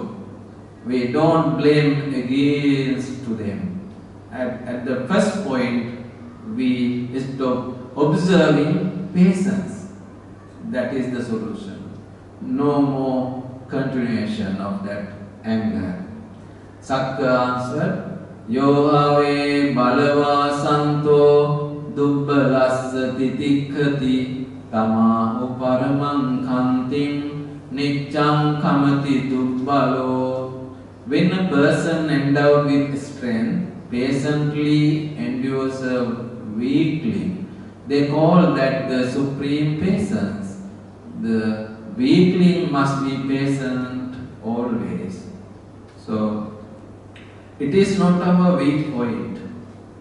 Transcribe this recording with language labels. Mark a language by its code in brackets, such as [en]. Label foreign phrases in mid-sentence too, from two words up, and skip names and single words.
[en] We don't blame against to them. At the first point, we stop observing patience. That is the solution. No more continuation of that anger. Sakka answered, [pi] Yohave balava santo dubbalassa titikkati tamahu paramang khantim niccam kamati dubbalo. [en] When a person endowed with strength patiently endures a weakling, they call that the supreme patience. The weakling must be patient always. So, it is not our weak point.